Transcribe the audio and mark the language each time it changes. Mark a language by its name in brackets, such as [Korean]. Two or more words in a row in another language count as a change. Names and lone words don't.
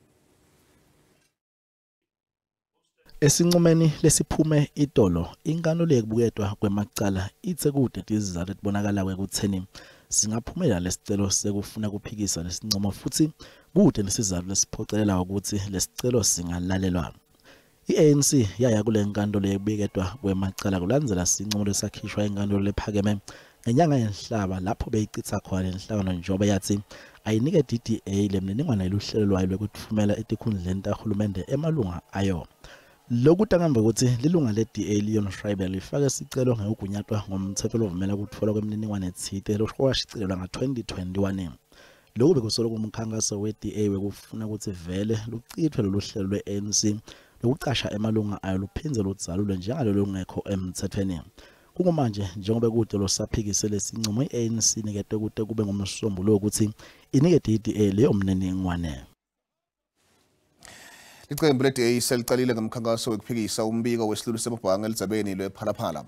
[Swati] Esinqumeni lesiphume itolo inkantolo yekubuketwa kwemacala ithe kude izizathu etibonakala ekutheni singaphumela lesicelo sekufuna kuphikisa lesinqumo futhi kude nesizathu lesiphocelela ukuthi lesicelo singalalelwa. I-ANC yaya kule nkantolo yekubuketwa kwemacala kulandzela sinqumo lesakhishwa enkantolo lephakeme ngenyanga yenhlaba lapho beyichitha khona lenhlangano njengoba yathi ayinikete i-DA lemininingwane luhlelo lwayo lokutfumela etikhundleni tahulumende emalunga ayo. Lokuthi ngambe ukuthi lilunga le-DA Leon Schreiber lifake isicelo ngekugunyatwa ngomthetho lovumela ukutfola kwemininingwane ethile lokwashicilelwa nga-2021. Lokhu bekusolo kumkhankaso we-DA wekufuna ukuthi vele luchithwe lolu hlelo lwe-ANC lokucasha emalunga ayo luphindze ludzalulwe njengalo lungekho emthethweni. Kungamanje njengoba kude losaphikise lesinqumo i-ANC inikete kude kube ngomsombululo ukuthi inikete i-DA leyo mniningwane. Iqembu le-DA selicalile ngomkhankaso wekuphikisa umbiko wesilulu semabhanga elidzabeni lwePhalaphala.